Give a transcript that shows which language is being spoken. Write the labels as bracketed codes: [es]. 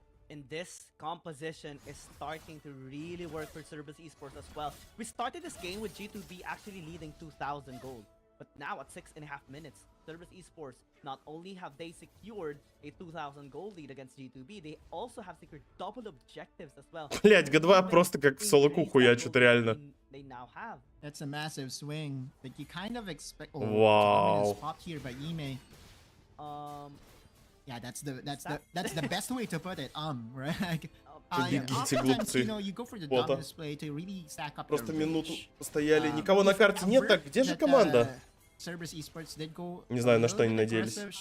[en] And this composition is starting to really work for Cerberus Esports as well. We started this game with G2B actually leading 2,000 gold. But now at 6.5 minutes, Cerberus Esports, not only have they secured a 2,000 gold lead against G2B, they also have secured double objectives as well. [ru] Блять, G2 просто как в солоку хуячут, реально. [en] That's a massive swing that you kind of expect. Wow. Here by Ime. Yeah, that's the best way to put it. Right? [ru] Бегите, [en] you know, you go for the dumb display to really stack up. [ru] Просто минуту постояли. Никого на карте нет, так где же команда? Не знаю, на что они надеялись.